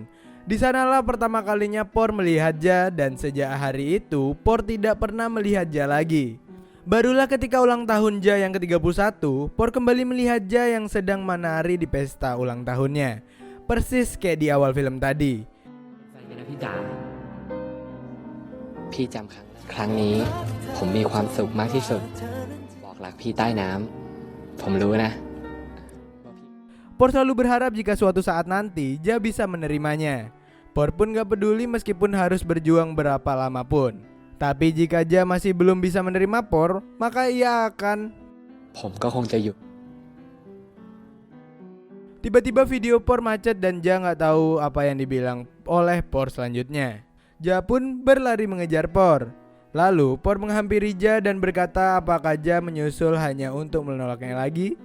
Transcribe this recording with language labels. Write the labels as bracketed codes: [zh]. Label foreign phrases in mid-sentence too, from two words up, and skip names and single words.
[id] Di sanalah pertama kalinya Por melihat Ja, dan sejak hari itu Por tidak pernah melihat Ja lagi. Barulah ketika ulang tahun Ja yang ke-31, Por kembali melihat Ja yang sedang menari di pesta ulang tahunnya. Persis kayak di awal film tadi. [th] พี่จ๋าพี่จำครั้งนี้ผมมีความสุขมากที่สุดบอกรักพี่ใต้น้ำผมรู้นะ [id] Por selalu berharap jika suatu saat nanti Ja bisa menerimanya. Por pun gak peduli meskipun harus berjuang berapa lama pun. Tapi jika Ja masih belum bisa menerima Por, maka ia akan... [th] ผมก็คงจะอยู่ [id] Tiba-tiba video Por macet dan Ja gak tahu apa yang dibilang oleh Por selanjutnya. Ja pun berlari mengejar Por. Lalu Por menghampiri Ja dan berkata apakah Ja menyusul hanya untuk menolaknya lagi.